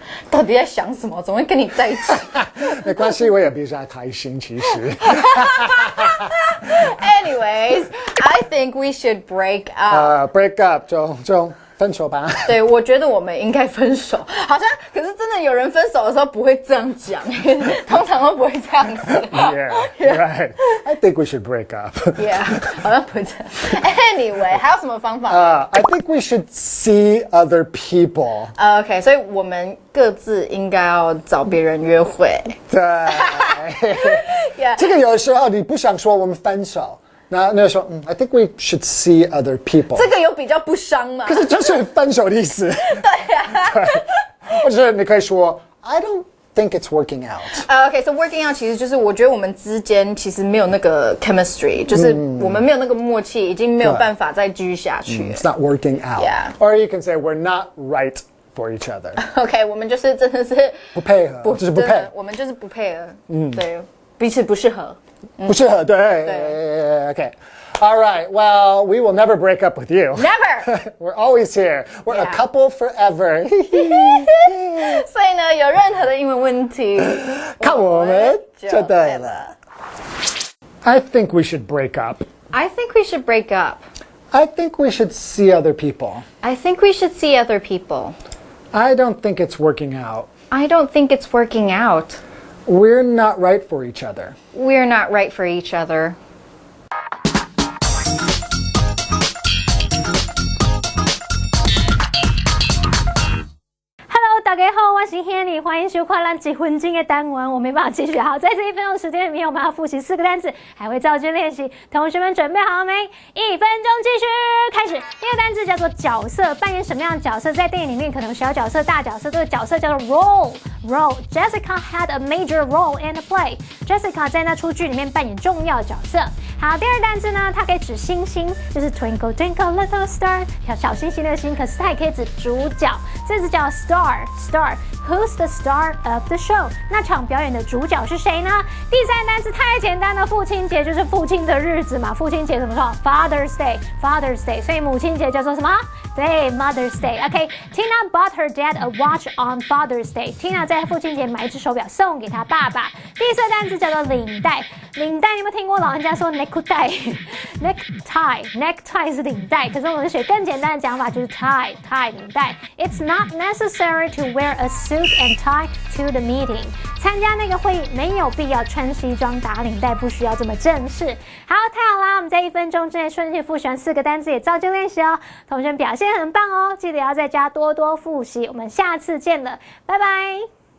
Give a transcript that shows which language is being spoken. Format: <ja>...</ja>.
<zh>到底在想什么？怎么会跟你在一起？没关系，我也比较开心，其实。</zh> <en>Anyways, I think we should break up. Break up</en> <zh>就分手吧。对，我觉得我们应该分手。好像，可是真的有人分手的时候不会这样讲，通常都不会这样子。</zh> <en>Yeah, right. I think we should break up. Yeah,</en> <zh>好像不会这样。</zh> <en>Anyway,</en> <zh>还有什么方法</zh> <en>？I think we should see other people.</en> <zh>OK, 所以我们各自应该要找别人约会。对。</zh> <en>Yeah.</en> <zh>这个有的时候你不想说我们分手。那个时候，</zh> <en>I think we should see other people。</en> <zh>这个有比较不伤吗？可是就是分手的意思。对呀。对，或者是你可以说</zh> <en>I don't think it's working out。 OK, so working out</en> <zh>其实就是我觉得我们之间其实没有那个 chemistry，就是我们没有那个默契，已经没有办法再继续下去。</zh> <en>It's not working out. Yeah. Or you can say we're not right for each other.</en> <zh>OK, 我们就是真的是不配合，就是不配。我们就是不配合。对，彼此不适合。不适合，对。</zh> <en>Okay. All right. Well, we will never break up with you. Never. We're always here. We're a couple forever.</en> <zh>所以呢，有任何的英文问题，看我们就对了。</zh> <en>I think we should break up. I think we should break up. I think we should see other people. I think we should see other people. I don't think it's working out. I don't think it's working out. We're not right for each other. We're not right for each other.</en> <zh>Hello， 大家好，我是 Hanny， 欢迎收看咱1分钟的单元。我没办法继续，好，在这1分钟时间里面，我们要复习4个单词，还会造句练习。同学们准备好了没？1分钟继续开始。第一个单词叫做角色，扮演什么样的角色？在电影里面可能小角色、大角色，这个角色叫做 role。Role.</zh> <en>Jessica had a major role in the play.</en> <zh>Jessica 在那出剧里面扮演重要角色。好，第二个单词呢，它可以指星星，就是</zh> <en>Twinkle Twinkle Little Star，</en> <zh>小星星的星。可是它也可以指主角，这只叫 star。</zh> <en>Who's the star of the show？</en> <zh>那场表演的主角是谁呢？第三个单词太简单了，父亲节就是父亲的日子嘛。父亲节怎么说 ？</zh> <en>Father's Day。Father's Day。</en> <zh>所以母亲节叫做什么？对 ，Mother's Day。OK，</zh> <en>Tina bought her dad a watch on Father's Day。</en> <zh>Tina 在父亲节买一只手表送给她爸爸。第四个单词叫做领带。领带，你有没有听过老人家说 necktie？necktie 是领带，可是我们学更简单的讲法就是 tie 领带。</zh> <en>It's not necessary to wear a suit and tie to the meeting 。</en> <zh>参加那个会议没有必要穿西装打领带，不需要这么正式。好，太好啦！我们在1分钟之内顺利复习完4个单词，也造句练习哦。同学们表现很棒哦，记得要在家多多复习。我们下次见了，拜拜。</zh>